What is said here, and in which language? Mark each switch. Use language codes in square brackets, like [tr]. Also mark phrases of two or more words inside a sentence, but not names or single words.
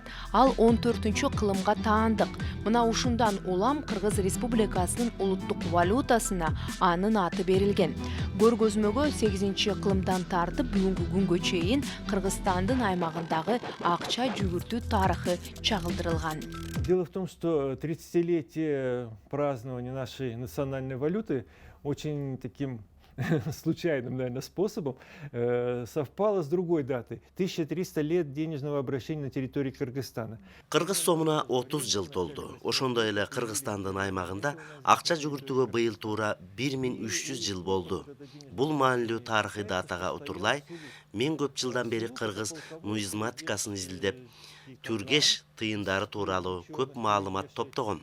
[ky] Ал 14-кылымга таандык. Мына ушундан улам Кыргыз Республикасынын улуттук валютасына анын аты берилген. Көргөзмөгө 8-кылымдан тартып бүгүнкү күнгө чейин Кыргызстандын аймагындагы акча жүгүртүү тарыхы чагылдырылган. [ru] Дело в том, что 30-летие празднования нашей национальной валюты очень таким случайным, наверное, способом совпало с другой датой. 1300 лет денежного обращения на территории Кыргызстана. [ky] Кыргыз сомуна 30 жыл толду. Ошондой эле Кыргызстандын аймагында акча жүгүртүүгө быйыл туура 1300 жыл болду. Бул маанилүү тарыхый датага утурлай, мен көп жылдан бери кыргыз нумизматикасын изилдеп, түргеш тыйындары тууралуу көп маалымат топтогом.